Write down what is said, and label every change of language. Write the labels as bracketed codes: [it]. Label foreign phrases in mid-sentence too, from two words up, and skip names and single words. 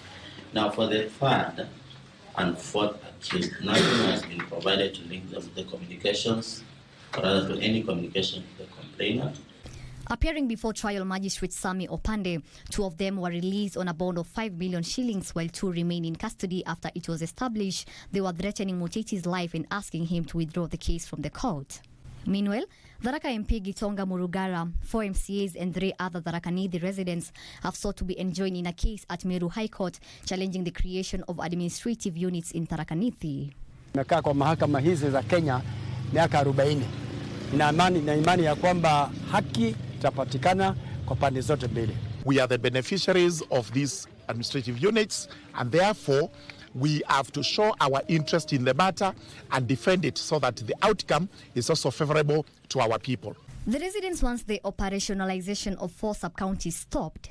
[en] Now for the third and fourth accused, nothing has been provided to link them to the communications or rather to any communication to the complainant. Appearing before trial magistrate Sami Opande, 2 of them were released on a bond of 5 million shillings while 2 remain in custody after it was established they were threatening Muchechi's life and asking him to withdraw the case from the court. Meanwhile, Tharaka MP Gitonga Murugara, 4 MCAs and 3 other Tharaka Nithi residents have sought to be enjoined in a case at Meru High Court challenging the creation of administrative units in Tharaka Nithi. [sw] Nimekaa kwa mahakama hizi za Kenya miaka 40. Na imani ya kwamba haki itapatikana kwa pande zote mbili. [en] We are the beneficiaries of these administrative units and therefore we have to show our interest in the matter and defend it so that the outcome is also favorable to our people. The residents want the operationalization of 4 sub-counties stopped.